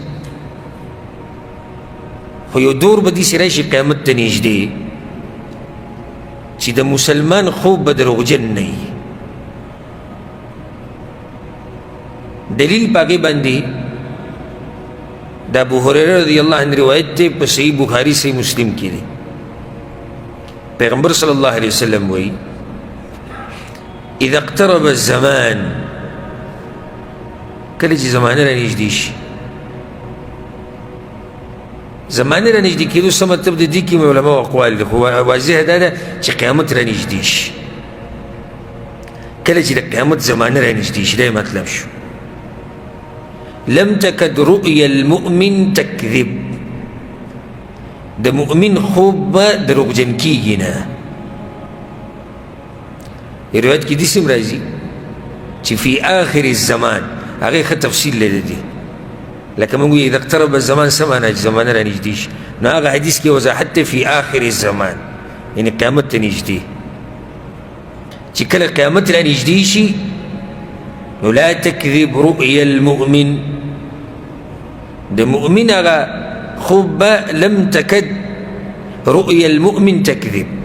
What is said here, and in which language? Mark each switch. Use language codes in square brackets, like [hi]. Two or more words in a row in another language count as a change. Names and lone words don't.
[ps] خو یو دور به داسې راشي قیامت ته نږدې چې د مسلمان خوب به دروغجن نه وي. دلیل په هغې باندې د ابو هریره [ar] رضی الله عنه [ps] روایت دی په صحیح بخاري صحیح مسلم کې دی. پیغمبر [ar] صلی الله علیه وسلم [ps] وایي [ar] اذا اقترب الزمان [ps] کله چې زمانه را نږدې شي. زمانه را نږدې کېدو څه مطلب د دې کې علماو اقوال دي خو واضح دا ده چې قیامت را نږدې شي. کله چې د قیامت زمانه را نږدې شي دا مطلب شو. [ar] لم تكد رؤيا المؤمن تكذب. [ps] د مؤمن خوب به دروغجن کېږي نه. روایت کې داسې هم راځي چې [ar] فی آخر الزمان [ps] هغې ښه تفصیل لري دی. لکه موږ وایو [ar] اذا اقترب الزمان [ps] څه معنا چې زمانه را نږدې شي، نو هغه حدیث کې وضاحت دی [ar] فی آخر الزمان [ps] یعنې قیامت ته نږدې. چې کله قیامت را نږدې شي نو [ar] لا تکذب رؤیا المؤمن. [ps] د مؤمن هغه خوب به [ar] لم تکد رؤیا المؤمن تکذب.